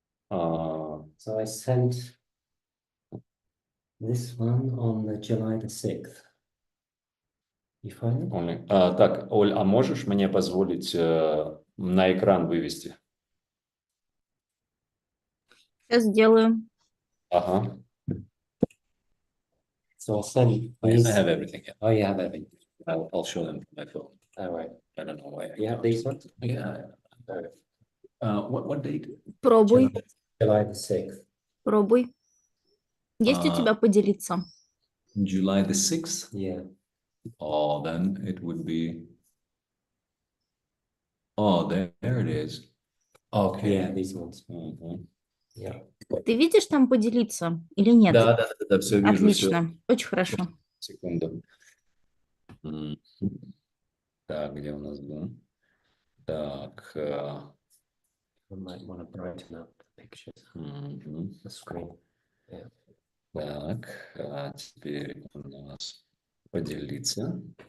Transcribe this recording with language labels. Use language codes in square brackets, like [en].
[en] So I sent this one on the July the 6th. You find them? Only. [ru] Так, Оль, а можешь мне позволить на экран вывести? Сейчас сделаю. Ага. [en] So I'll send I these. have everything. Yeah. Oh, you have everything. I'll show them to my phone. All right. I don't know why. You have these ones? Yeah. What date? [ru] Пробуй, [en] July the 6th. [ru] пробуй. Есть у тебя поделиться? [en] July the 6th? Yeah. Oh, then it would be... Oh, there it is. Okay. Yeah, these ones. Мгм. Yeah. [ru] Ты видишь там поделиться или нет? Да, все вижу. Все. Отлично, очень хорошо. Секунду. Мгм. Так, где у нас был? Так, [en] I might want to brighten up the pictures, мгм. the screen. Yeah. [ru] Так, теперь у нас поделиться.